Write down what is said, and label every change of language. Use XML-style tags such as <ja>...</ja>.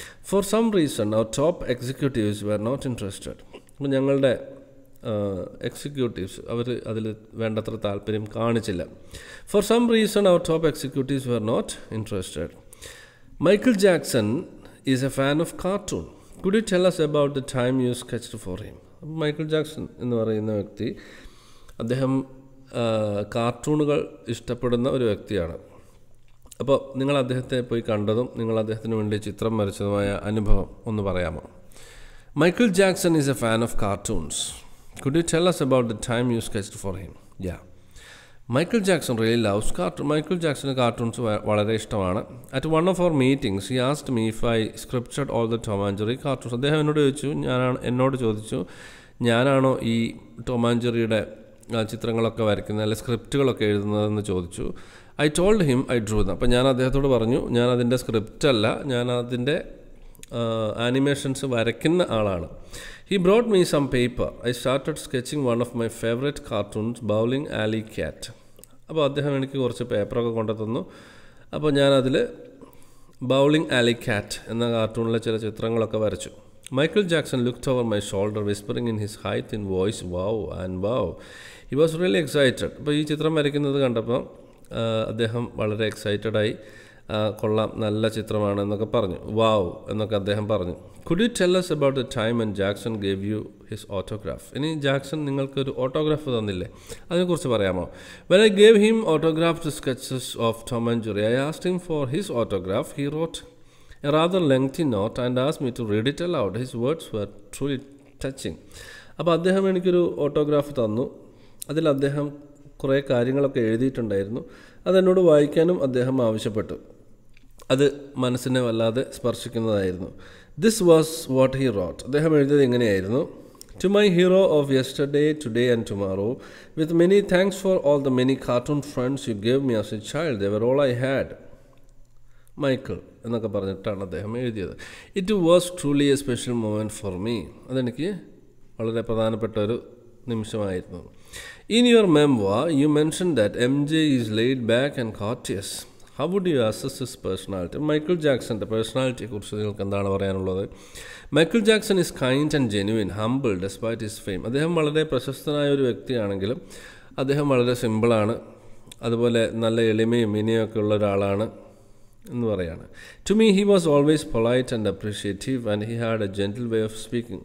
<en>For some reason our top executives were not interested.</en> <ml>അപ്പോൾ ഞങ്ങളുടെ executives അവർ അതിൽ വേണ്ടത്ര താല്പര്യം കാണിച്ചില്ല.</ml> <en>For some reason our top executives were not interested. Michael Jackson is a fan of cartoon. Could you tell us about the time you sketched for him?</en> <ml>Michael Jackson എന്ന് പറയുന്ന വ്യക്തി അദ്ദേഹം കാർട്ടൂണുകൾ ഇഷ്ടപ്പെടുന്ന ഒരു വ്യക്തിയാണ്. അപ്പോൾ നിങ്ങൾ അദ്ദേഹത്തെ പോയി കണ്ടതും നിങ്ങൾ അദ്ദേഹത്തിന് വേണ്ടി ചിത്രം വരച്ചതുമായ അനുഭവം ഒന്ന് പറയാമോ?</ml> <en>Michael Jackson is a fan of cartoons. Could you tell us about the time you sketched for him? Yeah. Michael Jackson really loves cartoons. Michael Jackson cartoons</en> <ml>വളരെ ഇഷ്ടമാണ്.</ml> <en>At one of our meetings, he asked me if I scripted all the Tom and Jerry cartoons.</en> <ml>അദ്ദേഹം എന്നോട് ചോദിച്ചു ഞാനാണോ ഈ Tom and ജെറിയുടെ ചിത്രങ്ങളൊക്കെ വരയ്ക്കുന്നത് അല്ലെങ്കിൽ സ്ക്രിപ്റ്റുകളൊക്കെ എഴുതുന്നതെന്ന് ചോദിച്ചു.</ml> <en>I told him I drew them.</en> <ml>അപ്പോൾ ഞാൻ അദ്ദേഹത്തോട് പറഞ്ഞു ഞാൻ അതിൻ്റെ സ്ക്രിപ്റ്റ് അല്ല, ഞാൻ അതിൻ്റെ ആനിമേഷൻസ് വരയ്ക്കുന്ന ആളാണ്.</ml> <en>He brought me some paper. I started sketching one of my favorite cartoons, Bowling Alley Cat.</en> <ml>അപ്പോൾ അദ്ദേഹം എനിക്ക് കുറച്ച് പേപ്പറൊക്കെ കൊണ്ടു തന്നു. അപ്പോൾ ഞാനതിൽ ബൗളിംഗ് ആലി കാറ്റ് എന്ന കാർട്ടൂണിലെ ചില ചിത്രങ്ങളൊക്കെ വരച്ചു.</ml> <en>Michael Jackson looked over my shoulder, whispering in his high-thin voice, wow and wow. He was really excited.</en> <ml>അപ്പോൾ ഈ ചിത്രം വരയ്ക്കുന്നത് കണ്ടപ്പോൾ അദ്ദേഹം വളരെ എക്സൈറ്റഡായി കൊള്ളാം, നല്ല ചിത്രമാണ് എന്നൊക്കെ പറഞ്ഞു. വാവ് എന്നൊക്കെ അദ്ദേഹം പറഞ്ഞു.</ml> <en>Could you tell us about the time when Jackson gave you his autograph?</en> <ml>ഇനി ജാക്സൺ നിങ്ങൾക്കൊരു ഓട്ടോഗ്രാഫ് തന്നില്ലേ, അതിനെക്കുറിച്ച് പറയാമോ?</ml> <en>When I gave him autographed sketches of Tom and Jerry, I asked him for his autograph. He wrote a rather lengthy note and asked me to read it aloud. His words were truly touching.</en> <ml>അപ്പോൾ അദ്ദേഹം എനിക്കൊരു autograph തന്നു. അതിൽ അദ്ദേഹം കുറേ കാര്യങ്ങളൊക്കെ എഴുതിയിട്ടുണ്ടായിരുന്നു. അതെന്നോട് വായിക്കാനും അദ്ദേഹം ആവശ്യപ്പെട്ടു. അത് മനസ്സിനെ വല്ലാതെ സ്പർശിക്കുന്നതായിരുന്നു.</ml> <en>This was what he wrote.</en> <ml>അദ്ദേഹം എഴുതിയത് ഇങ്ങനെയായിരുന്നു:</ml> <en>To my hero of yesterday, today and tomorrow, with many thanks for all the many cartoon friends you gave me as a child. They were all I had.</en> <ml>Michael എന്നൊക്കെ പറഞ്ഞിട്ടാണ് അദ്ദേഹം എഴുതിയത്.</ml> <en>It was truly a special moment for me.</en> <ml>അതെനിക്ക് വളരെ പ്രധാനപ്പെട്ട ഒരു നിമിഷമായിരുന്നു.</ml> <en>In your memoir, you mentioned that MJ is laid back and courteous. How would you assess his personality?</en> <ml>Michael ജാക്സൻ്റെ പേഴ്സണാലിറ്റിയെക്കുറിച്ച് നിങ്ങൾക്ക് എന്താണ് പറയാനുള്ളത്?</ml> <en>Michael Jackson is kind and genuine, humble despite his fame.</en> <ml>അദ്ദേഹം വളരെ പ്രശസ്തനായ ഒരു വ്യക്തിയാണെങ്കിലും അദ്ദേഹം വളരെ സിമ്പിളാണ്, അതുപോലെ നല്ല എളിമയും വിനയമൊക്കെ ഉള്ള ഒരാളാണ് എന്ന് പറയാണ്.</ml> <en>To me, he was always polite and appreciative and he had a gentle way of speaking.</en>